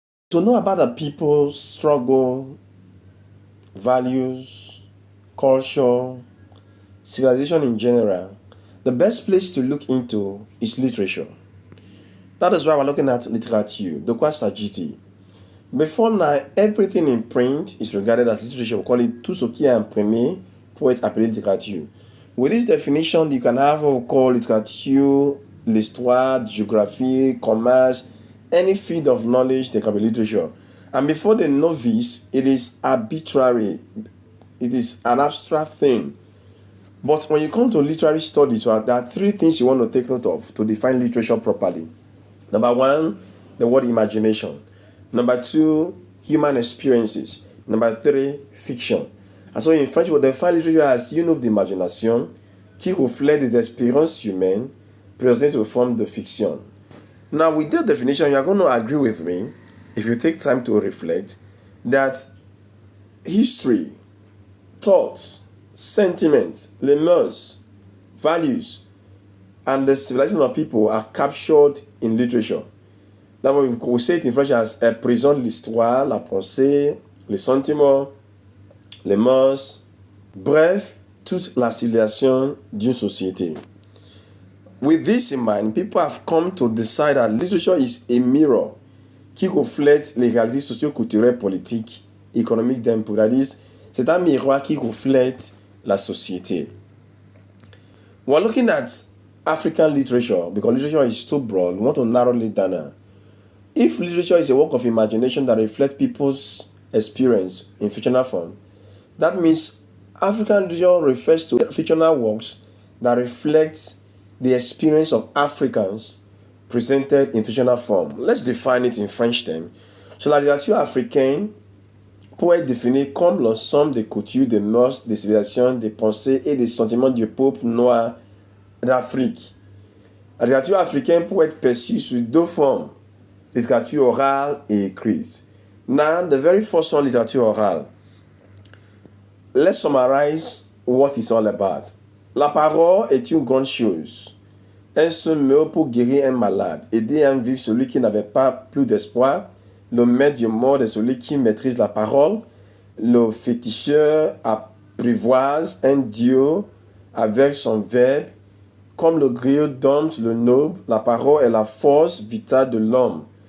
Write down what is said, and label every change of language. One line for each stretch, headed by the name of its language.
English: To know about the people's struggle, values, culture, civilization in general, the best place to look into is literature. That is why we're looking at littérature.
French: De quoi s'agit-il?
English: Before now, everything in print is regarded as literature. We call it
French: tout ce qui est imprimé pour être appelé littérature.
English: With this definition, you can have what we call littérature, l'histoire, geography, commerce, any field of knowledge that can be literature. And before the novice, it is arbitrary. It is an abstract thing. But when you come to literary studies, there are three things you want to take note of to define literature properly. Number one, the word imagination. Number two, human experiences. Number three, fiction. And so in French, we define literature as
French: une œuvre d'imagination qui reflète des expériences humaines présentées sous forme de fiction.
English: Now, with that definition, you are going to agree with me, if you take time to reflect, that history, thoughts, sentiments, les mœurs, values, and the civilization of people are captured in literature. That we say it in French as
French: elle présente l'histoire, la pensée, les sentiments, les mœurs, bref, toute la civilisation d'une société.
English: With this in mind, people have come to decide that literature is a mirror
French: qui reflète les réalités socio-culturelles, politiques, économiques d'un pays.
English: That is,
French: c'est un miroir qui reflète la société.
English: We're looking at African literature because literature is too broad. We want to narrow it down. If literature is a work of imagination that reflects people's experience in fictional form, that means African literature refers to fictional works that reflect the experience of Africans presented in fictional form. Let's define it in French terms.
French: So la littérature africaine peut être définie comme l'ensemble des coutumes, des mœurs, des civilisations, des pensées et des sentiments du peuple noir d'Afrique. La littérature africaine peut être perçue sous deux formes, littérature orale et écrite.
English: Now, the very first one, littérature orale. Let's summarize what it's all about.
French: La parole est une grande chose. Un seul mot pour guérir un malade, aider à vivre celui qui n'avait pas plus d'espoir, le maître du monde est celui qui maîtrise la parole, le féticheur apprivoise un dieu avec son verbe, comme le griot dompte le noble, la parole est la force vitale de l'homme.